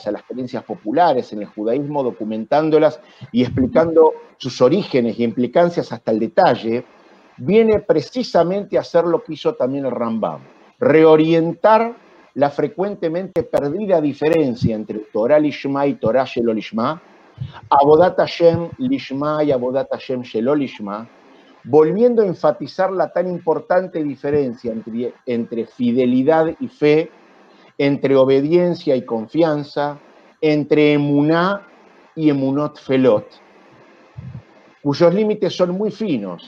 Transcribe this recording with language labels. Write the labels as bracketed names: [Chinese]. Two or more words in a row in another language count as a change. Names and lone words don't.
[Spanish] a las creencias populares en el judaísmo, documentándolas y explicando sus orígenes y implicancias hasta el detalle, viene precisamente a hacer lo que hizo también el Rambam, reorientar la frecuentemente perdida diferencia entre [Hebrew] תורה לשמה [Spanish] y [Hebrew] תורה שלא לשמה, עבודת השם לשמה [Spanish] y [Hebrew] עבודת השם שלא לשמה, [Spanish] volviendo a enfatizar la tan importante diferencia entre fidelidad y fe, entre obediencia y confianza, entre emuná y [Hebrew] אמונות תפלות, [Spanish] cuyos límites son muy finos.